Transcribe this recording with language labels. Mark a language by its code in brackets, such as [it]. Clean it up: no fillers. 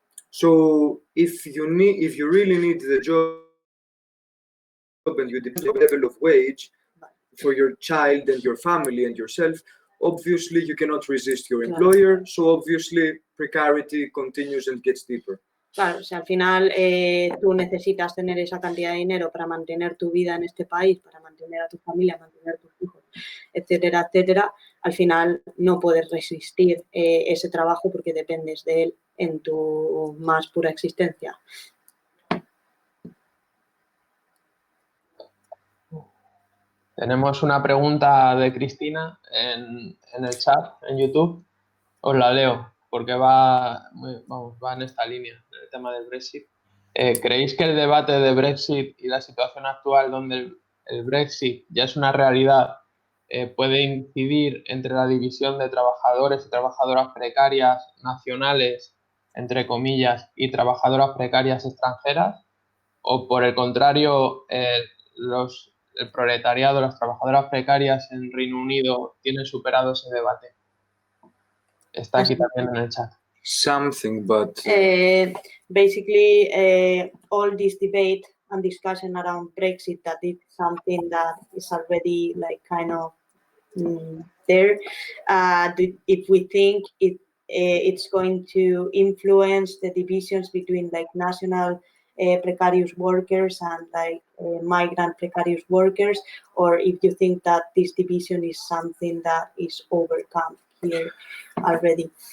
[en] So if you really need the job and you demand a level of wage for your child and your family and yourself, obviously you cannot resist your employer, so obviously precarity continues and gets deeper. [es] Claro, o sea, al final tú necesitas tener esa cantidad de dinero para mantener tu vida en este país, para mantener a tu familia, mantener a tus hijos, etcétera, etcétera. Al final no puedes resistir ese trabajo porque dependes de él en tu más pura existencia. Tenemos una pregunta de Cristina en el chat, en YouTube. Os la leo porque va en esta línea, en el tema del Brexit. ¿Creéis que el debate de Brexit y la situación actual donde el Brexit ya es una realidad puede incidir entre la división de trabajadores y trabajadoras precarias nacionales, entre comillas, y trabajadoras precarias extranjeras? ¿O por el contrario, el proletariado, las trabajadoras precarias en Reino Unido tienen superado ese debate? Está aquí también en el chat. [en] Something, but basically all this debate and discussion around Brexit, that it's something that is already like kind of there. If we think it's going to influence the divisions between like national precarious workers and like migrant precarious workers, or if you think that this division is something that is overcome here already.